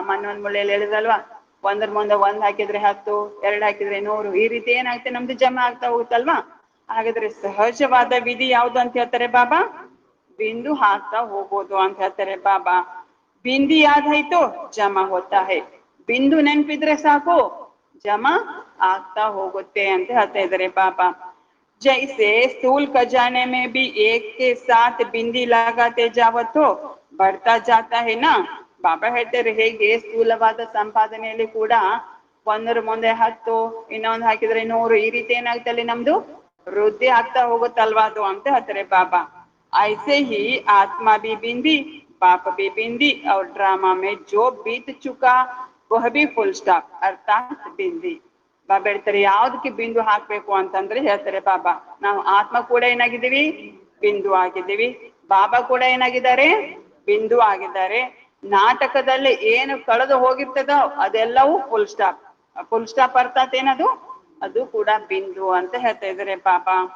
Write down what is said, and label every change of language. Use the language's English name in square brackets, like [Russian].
[Kannada] ಮಣ್ಣೊಂದ್ ಮುಳ್ಳೆಯಲ್ಲಿ ಹೇಳಿದ್ರಲ್ವಾ, 1 ಮುಂದೆ 1 ಹಾಕಿದ್ರೆ 10, 2 ಹಾಕಿದ್ರೆ 100, ಈ ರೀತಿ ಏನಾಗುತ್ತೆ ನಮ್ದು ಜಮಾ ಆಗ್ತಾ ಹೋಗುತ್ತಲ್ವಾ. ಹಾಗಾದ್ರೆ ಸಹಜವಾದ ವಿಧಿ ಯಾವ್ದು ಅಂತ ಹೇಳ್ತಾರೆ ಬಾಬಾ, ಬಿಂದು ಹಾಕ್ತಾ ಹೋಗೋದು ಅಂತ ಹೇಳ್ತಾರೆ ಬಾಬಾ. [Hindi] ಬಿಂದಿ ಯಾದಾಯ್ತು ಜಮಾ ಹೋತಾ ಹೈ, [Kannada] ಬಿಂದು ನೆನ್ಪಿದ್ರೆ ಸಾಕು ಜಮಾ ಆಗ್ತಾ ಹೋಗುತ್ತೆ ಅಂತ ಹೇಳ್ತಾ ಇದ್ದಾರೆ ಬಾಬಾ. [Hindi] जैसे स्थूल खजाने में भी एक के साथ बिंदी लगाते जाओ तो बढ़ता जाता है ना. [Kannada] ಬಾಬಾ ಹೇಳ್ತಾರೆ ಹೇಗೆ ಸ್ಥೂಲವಾದ ಸಂಪಾದನೆಯಲ್ಲಿ ಕೂಡ 1 ಮುಂದೆ 10, ಇನ್ನೊಂದು ಹಾಕಿದ್ರೆ 100, ಈ ರೀತಿ ಏನಾಗುತ್ತೆ ಅಲ್ಲಿ ನಮ್ದು ವೃದ್ಧಿ ಆಗ್ತಾ ಹೋಗುತ್ತಲ್ವಾ ಅದು ಅಂತ ಹೇಳ್ತಾರೆ ಬಾಬಾ. [Hindi] ऐसे ही आत्मा भी बिंदी, बाप भी बिंदी और ड्रामा में जो बीत चुका वह भी फुल स्टॉप अर्थात बिंदी. [Kannada] ಬಾಬಾ ಹೇಳ್ತಾರೆ ಯಾವ್ದಕ್ಕೆ ಬಿಂದು ಹಾಕ್ಬೇಕು ಅಂತಂದ್ರೆ ಹೇಳ್ತಾರೆ ಬಾಬಾ, ನಾವು ಆತ್ಮ ಕೂಡ ಏನಾಗಿದ್ದೀವಿ, ಬಿಂದು ಆಗಿದ್ದೀವಿ. ಬಾಬಾ ಕೂಡ ಏನಾಗಿದ್ದಾರೆ, ಬಿಂದು ಆಗಿದ್ದಾರೆ. ನಾಟಕದಲ್ಲಿ ಏನು ಕಳೆದು ಹೋಗಿರ್ತದೋ ಅದೆಲ್ಲವೂ ಫುಲ್ ಸ್ಟಾಪ್. ಫುಲ್ ಸ್ಟಾಪ್ ಅರ್ಥಾತ್ ಏನದು, ಅದು ಕೂಡ ಬಿಂದು ಅಂತ ಹೇಳ್ತಾ ಇದ್ದಾರೆ ಬಾಬಾ.